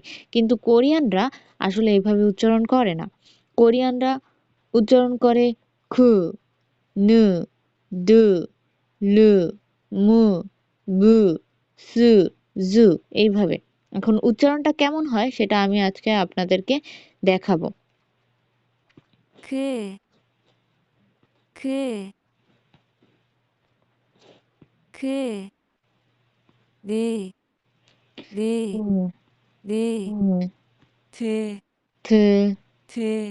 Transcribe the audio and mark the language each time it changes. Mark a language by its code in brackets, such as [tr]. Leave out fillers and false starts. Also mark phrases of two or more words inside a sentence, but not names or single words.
[bn] কিন্তু কোরিয়ানরা আসলে এভাবে উচ্চারণ করে না। কোরিয়ানরা উচ্চারণ করে খু, নু, দু, লু, মু, বু, সু, জু এইভাবে। এখন উচ্চারণটা কেমন হয় সেটা আমি আজকে আপনাদেরকে দেখাবো। [ko] 그, 그, 그, 네, 네, 음, 네, 음, 드, 드, 드,